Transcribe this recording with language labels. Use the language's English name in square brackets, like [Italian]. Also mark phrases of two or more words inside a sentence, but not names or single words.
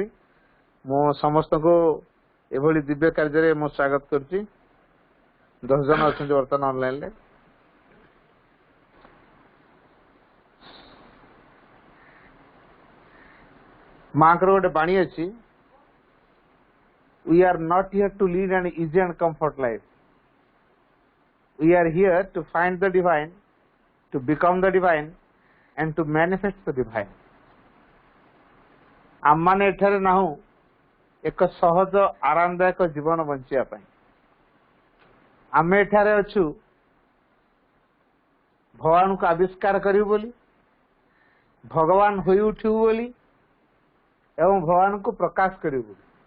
[Odia] ମୁଁ ସମସ୍ତଙ୍କୁ ଏଭଳି ଦିବ୍ୟ କାର୍ଯ୍ୟରେ ମୁଁ ସ୍ୱାଗତ କରୁଛି। 10 ଜଣ ଅଛନ୍ତି ବର୍ତ୍ତମାନ ଅନଲାଇନରେ। ମାଙ୍କର ଗୋଟେ ବାଣୀ ଅଛି, [English] we are not here to lead an easy and comfort life. We are here to find the divine, to become the divine and to manifest the divine. [Odia] ଆମମାନେ ଏଠାରେ ନାହୁଁ ଏକ ସହଜ ଆରାମଦାୟକ ଜୀବନ ବଞ୍ଚିବା ପାଇଁ। ଆମେ ଏଠାରେ ଅଛୁ ଭଗବାନଙ୍କୁ ଆବିଷ୍କାର କରିବୁ ବୋଲି, ଭଗବାନ ହୋଇ ଉଠିବୁ ବୋଲି ଏବଂ ଭଗବାନଙ୍କୁ ପ୍ରକାଶ କରିବୁ ବୋଲି।